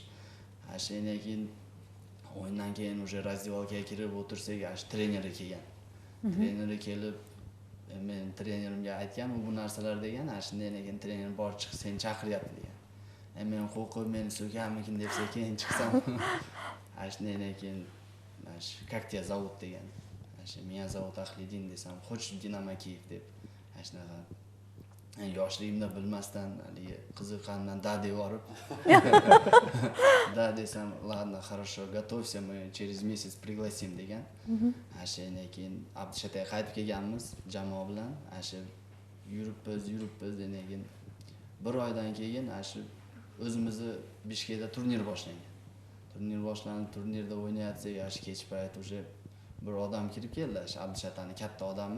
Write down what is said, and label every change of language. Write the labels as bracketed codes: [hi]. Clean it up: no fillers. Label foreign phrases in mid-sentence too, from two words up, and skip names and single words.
[uz] Shundan keyin o'yindan keyin уже razdevalkaga kirib o'tirsak, treneri kelgan. Treneri kelib, men trenerimga aytgan, bu narsalar degan, shundan keyin trener bor chiq, seni chaqiryapti degan. Men qo'rqib meni so'kanmikin deb keyin chiqsam, shundan keyin [ru] как тебя зовут [uz] degan. [ru] Меня зовут Ahliddin desam, "Хочешь в Dinamo Kiyev" deb. [uz] Shunaqa yoshligimda bilmasdan, qiziqqandan da deb borib. Da desam, [ru] "Ладно, хорошо, готовься, мы через месяц пригласим" degan. [uz] Shundan keyin Abdishataga qaytib kelganmiz jamoa bilan. Yuribmiz, degan keyin bir oydan keyin o'zimizni Bishkekda turnir boshlangan. Turnir boshlanib, turnirda o'ynayotsak, kech payt уже bir odam kirib keldi, Abdishataning katta odami.